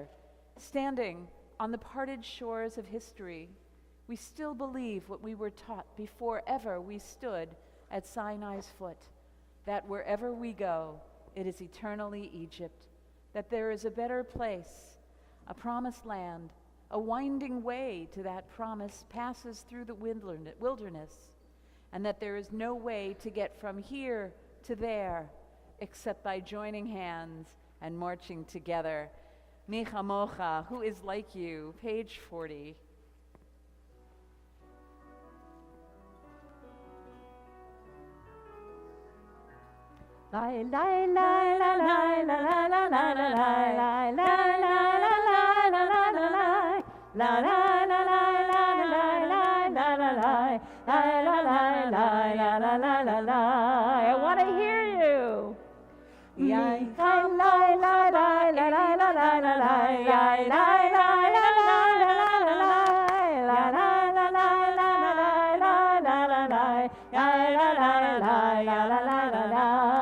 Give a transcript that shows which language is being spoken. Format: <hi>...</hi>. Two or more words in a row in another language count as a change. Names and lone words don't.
<en>Standing on the parted shores of history, we still believe what we were taught before ever we stood at Sinai's foot, that wherever we go, it is eternally Egypt, that there is a better place, a promised land, a winding way to that promise passes through the wilderness, and that there is no way to get from here to there except by joining hands and marching together.</en> <he>מי כמוכה,</he> <en>who is like you? Page 40. Lai lai lai la lai la la la la la lai lai la la la la la la la lai la la la la la la la la lai la la la la la la la la. I want to hear you. Lai lai lai lai lai la la la la la lai lai lai lai la la la la la lai la la la la la la la la la lai la la la la la la la la.</en>